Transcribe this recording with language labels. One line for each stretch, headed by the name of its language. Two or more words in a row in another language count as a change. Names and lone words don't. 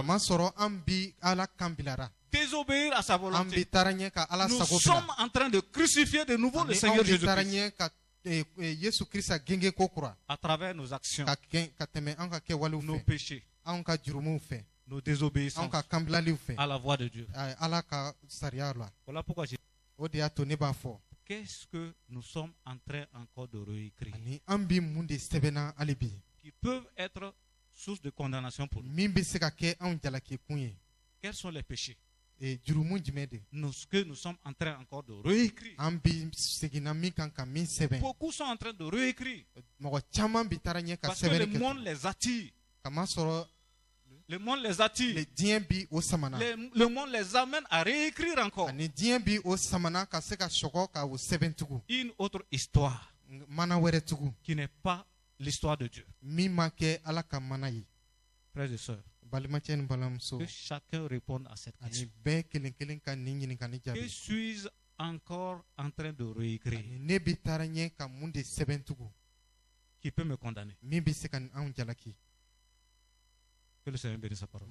Bambara: kamasɔrɔ an bi ala kan bilara
French: Désobéir à sa
Bambara: an bi
French: volonté.
Bambara: taara ɲɛ ka ala
French: Nous
Bambara: sago
French: sommes
Bambara: bila
French: en train de crucifier de nouveau le
Bambara: ani
French: Seigneur
Bambara: anw bi taara
French: Jésus-Christ
Bambara: ɲɛ ka Yesu Krista genge ko kura
French: à travers nos actions,
Bambara: ka tɛmɛ an ka kɛwalew
French: nos
Bambara: fɛ
French: péchés,
Bambara: anw ka jurumuw fɛ
French: nos
Bambara: anw
French: désobéissances
Bambara: ka kanbilaliw fɛ
French: à la voix de Dieu.
Bambara: ala ka sariya la
French: Voilà pourquoi j'ai dit,
Bambara: o de y'a to ne b'a fɔ
French: qu'est-ce que nous sommes en train encore de réécrire,
Bambara: ani an bi mun de sɛbɛnna hali bi
French: qui peuvent être source de condamnation pour nous.
Bambara: min bɛ se ka kɛ anw jalakikun ye
French: Quels sont les péchés
Bambara: jurumu jumɛn de
French: que nous sommes en train encore de réécrire?
Bambara: an bi seginna min kan ka min sɛbɛn
French: Beaucoup sont en train de réécrire
Bambara: mɔgɔ caman bi taara ɲɛ ka
French: parce que le
Bambara: sɛbɛnni
French: monde
Bambara: kɛ
French: les attire.
Bambara: kamasɔrɔ
French: Le monde les attire.
Bambara: diɲɛ bi o samana
French: Le monde les amène à réécrire encore
Bambara: ani diɲɛ bi o samana ka se ka sɔgɔ ka o sɛbɛn tugun
French: une autre histoire
Bambara: mana wɛrɛ tugun
French: qui n'est pas l'histoire de Dieu.
Bambara: min ma kɛ ala ka mana ye
French: Frères et sœurs,
Bambara: balimacɛ ni balimamuso
French: que chacun réponde à cette
Bambara: ani
French: question.
Bambara: bɛɛ kelen kelen ka nin ɲininkali
French: Que
Bambara: jaabi
French: suis-je encore en train de réécrire
Bambara: ani ne bi taara ɲɛ ka mun de sɛbɛn tugun
French: qui peut me condamner?
Bambara: min bɛ se ka anw jalaki
French: Que le Seigneur bénisse sa parole.